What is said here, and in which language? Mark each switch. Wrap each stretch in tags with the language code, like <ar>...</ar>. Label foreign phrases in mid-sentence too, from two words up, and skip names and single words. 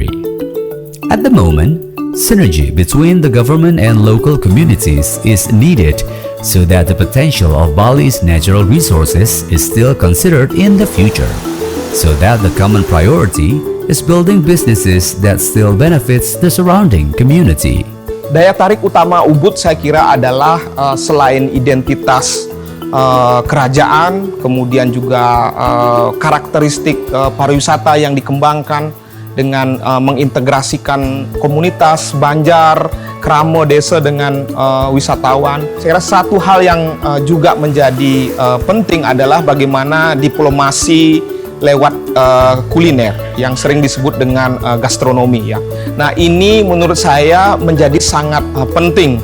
<en>At the moment, synergy between the government and local communities is needed so that the potential of Bali's natural resources is still considered in the future, so that the common priority is building businesses that still benefits the surrounding community.</en> <id>Daya tarik utama Ubud saya kira adalah selain identitas kerajaan, kemudian juga karakteristik pariwisata yang dikembangkan dengan mengintegrasikan komunitas, banjar, kramo, desa dengan wisatawan. Saya kira satu hal yang juga menjadi penting adalah bagaimana diplomasi lewat kuliner yang sering disebut dengan gastronomi ya. Nah, ini menurut saya menjadi sangat penting.</id>